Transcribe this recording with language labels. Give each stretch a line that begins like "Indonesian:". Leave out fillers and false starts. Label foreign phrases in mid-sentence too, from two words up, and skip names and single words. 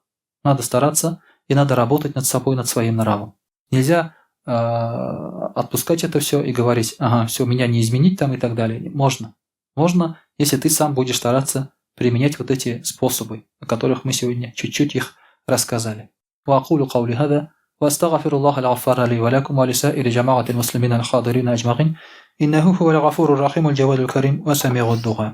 Russian: Надо стараться и надо работать над собой, над своим нравом. Нельзя отпускать это все и говорить, ага, все, меня не изменить там и так далее. Можно. Можно, если ты сам будешь стараться применять вот эти способы, о которых мы сегодня чуть-чуть их рассказали.
Arabic: وأقول قولي هذا وأستغفر الله الغفار لي ولكم ولسائر جماعة المسلمين الحاضرين أجمعين إنه هو الغفور الرحيم الجواد الكريم وسميع الدعاء.